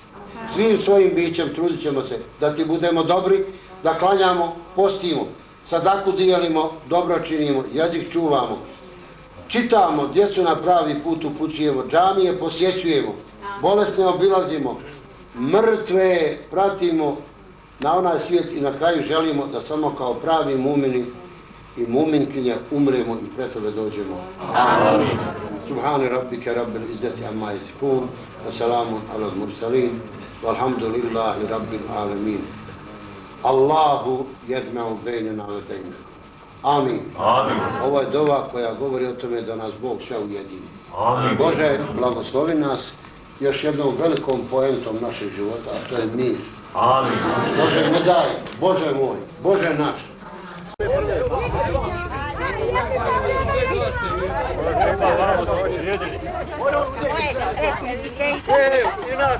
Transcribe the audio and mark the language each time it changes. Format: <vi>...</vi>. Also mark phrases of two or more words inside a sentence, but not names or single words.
<bs>Svim svojim bićem trudit ćemo se da ti budemo dobri, da klanjamo, postimo, sadaku dijelimo, dobro činimo, jezik čuvamo, čitamo, djecu na pravi put upućujemo, džamije posjećujemo, bolesne obilazimo, mrtve pratimo na onaj svijet i na kraju želimo da samo kao pravi mumini i muminkinje umremo i pred tebe dođemo. Amin.</bs> <ar>سبحان ربك رب العزة عما يصفون وسلام على المرسلين والحمد لله رب العالمين. الله يجمع بيننا وبينكم.</ar> <bs>Amin. Amin. Ovo je dova koja govori o tome da nas Bog sve ujedini. Amin. Bože, blagoslovi nas još jednom velikom poentom našeg života, a to je mir. Amin. Bože, ne daj, Bože moj, Bože naš. I nas.</bs>